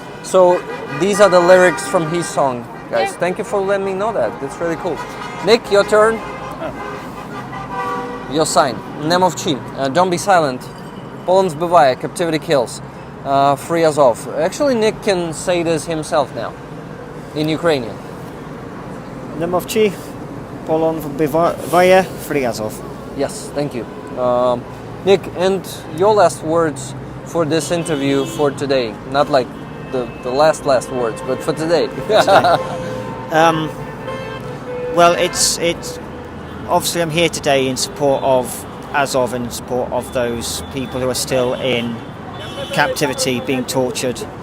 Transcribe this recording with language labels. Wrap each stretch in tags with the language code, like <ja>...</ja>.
<en>So these are the lyrics from his song, guys. Yeah. Thank you for letting me know that. That's really cool. Nick, your turn. Your sign.</en> <uk>Не мовчи.</uk> <en>Don't be silent.</en> <uk>Полон збиває.</uk> <en>Captivity kills. Free Azov. Actually, Nick can say this himself now. In Ukrainian.</en> <uk>Не мовчи, полон вбиває, Free Azov.</uk> <en>Yes, thank you. Nick, and your last words for this interview for today. Not like the last words, but for today. Well, it's obviously I'm here today in support of Azov in support of those people who are still in captivity, being tortured.</en>